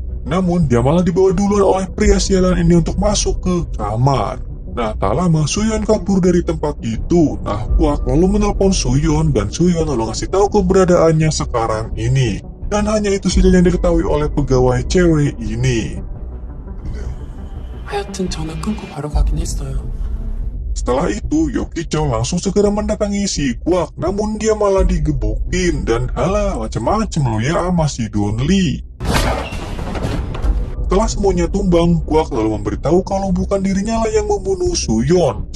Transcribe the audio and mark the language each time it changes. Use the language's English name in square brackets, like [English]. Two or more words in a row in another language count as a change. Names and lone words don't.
[Indonesian] Namun, dia malah dibawa duluan oleh pria sialan ini untuk masuk ke kamar. Nah, tak lama Suyon kabur dari tempat itu. Nah, Kwak lalu menelpon Suyon dan Suyon lalu ngasih tahu keberadaannya sekarang ini. Dan hanya itu saja yang diketahui oleh pegawai cewek ini. [Korean] 하여튼 전화 끊고 바로 가긴 했어요. [Indonesian] Setelah itu, Yoki Chol langsung segera mendatangi si Kwak, namun dia malah digebukin dan halah macem-macem lo ya sama si Don Lee. Setelah semuanya tumbang, Kwak lalu memberitahu kalau bukan dirinya lah yang membunuh Suyon.